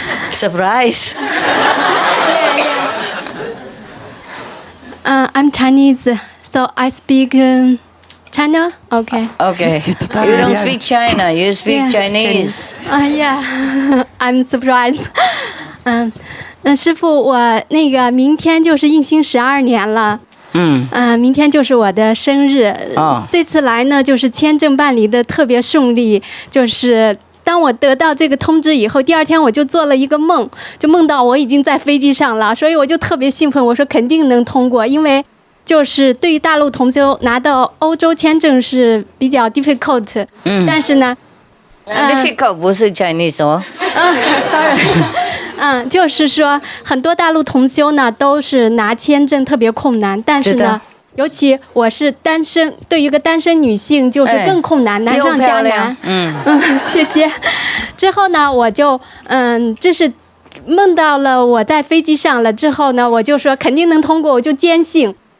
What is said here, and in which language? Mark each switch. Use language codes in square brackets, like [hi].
[en] Surprise. I'm Chinese, so I speak China. Okay. Okay. You don't speak China, you speak Chinese. Yeah, I'm surprised. [zh] 师父，我那个明天就是应星12年了。明天就是我的生日。这次来呢，就是签证办理的特别顺利，就是当我得到这个通知以后，第2天我就做了一个梦，就梦到我已经在飞机上了，所以我就特别兴奋，我说肯定能通过，因为就是对于大陆同修拿到欧洲签证是比较 difficult，但是呢 difficult 不是 Chinese 哦。 sorry，就是说很多大陆同修呢都是拿签证特别困难，但是呢，尤其我是单身，对于一个单身女性就是更困难，难上加难。谢谢。之后呢，我就这是梦到了我在飞机上了之后呢，我就说肯定能通过，我就坚信。